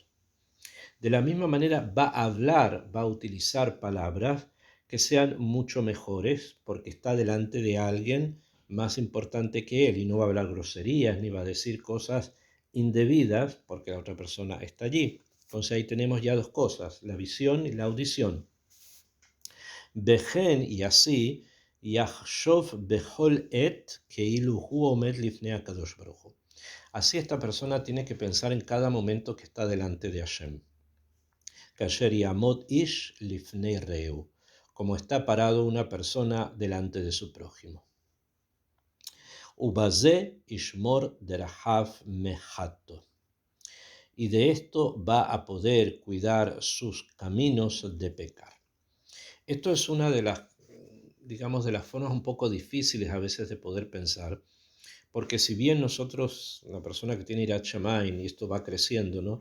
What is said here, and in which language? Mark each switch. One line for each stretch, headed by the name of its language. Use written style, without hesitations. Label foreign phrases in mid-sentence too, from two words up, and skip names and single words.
Spanish: De la misma manera va a hablar, va a utilizar palabras que sean mucho mejores porque está delante de alguien más importante que él y no va a hablar groserías ni va a decir cosas indebidas porque la otra persona está allí. Entonces ahí tenemos ya dos cosas, la visión y la audición. Bejen, y así,
Hebrew: יחשוב בכל עת כאילו הוא עומד לפני הקדוש ברוך הוא.
Spanish: Así esta persona tiene que pensar en cada momento que está delante de Hashem.
Hebrew: כאשר יעמוד איש לפני רעהו,
Spanish: como está parado una persona delante de su prójimo.
Hebrew: ובזה ישמור דרכיו מחטוא.
Spanish: y de esto va a poder cuidar sus caminos de pecar. Esto es una de las, digamos, de las formas un poco difíciles a veces de poder pensar, porque si bien nosotros, la persona que tiene
Hebrew: יראת שמים,
Spanish: y esto va creciendo, ¿no?